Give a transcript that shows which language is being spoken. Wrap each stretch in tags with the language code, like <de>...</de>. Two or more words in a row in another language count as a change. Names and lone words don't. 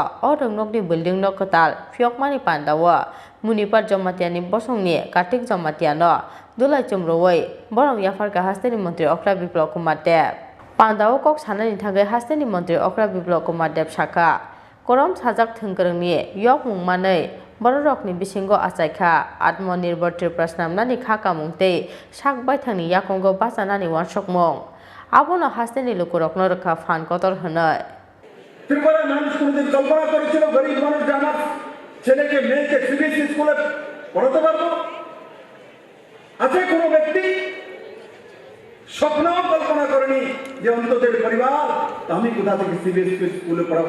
<trp>o rungnokni building no kotal fyokmani pandawa munipar jamatiani bosongni kartik jamatiano dulai chumrowai borong yafar ka hasteni mantri okra biplop kumar dev pandao kok sanani thagai hasteni mantri okra biplop kumar dev shaka korom sajak thungkrongni yok mungmanai borokni bisingo asaikha atmonirbhar prashnamnani khakamungte sakbai thangni yakongo basanani wansokmong abono hasteni lukurokno rekha fan kotor hwnai</trp> <bn>ত্রিপুরার মানুষ কোনদিন কল্পনা করেছিল গরিব মানুষ যে আমার ছেলেকে মেয়েকে সিবিএসই স্কুলে পড়াতে পারবো? আছে কোনো ব্যক্তি স্বপ্নও কল্পনা করেনি যে অন্তত পরিবার আমি কোথা থেকে সিবিএসই স্কুলে পড়াবো?</bn>